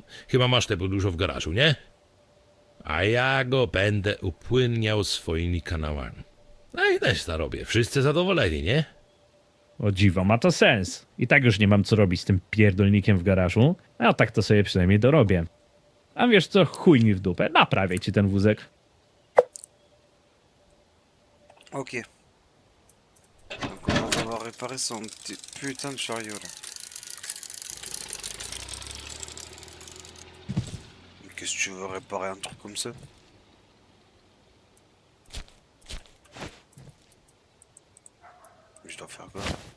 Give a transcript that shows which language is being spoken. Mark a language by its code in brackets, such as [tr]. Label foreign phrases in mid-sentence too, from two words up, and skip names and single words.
[pl] Chyba masz te dużo w garażu, nie? A ja go będę upłynniał swoimi kanałami. No i też zarobię. Wszyscy zadowoleni, nie? O dziwo, ma to sens. I tak już nie mam co robić z tym pierdolnikiem w garażu, a tak to sobie przynajmniej dorobię. A wiesz co, chuj mi w dupę, naprawię ci ten wózek. Ok. [fr] Donc on va devoir réparer son putain de chariot là. Mais qu'est-ce que tu veux réparer un truc comme ça? Je dois faire quoi?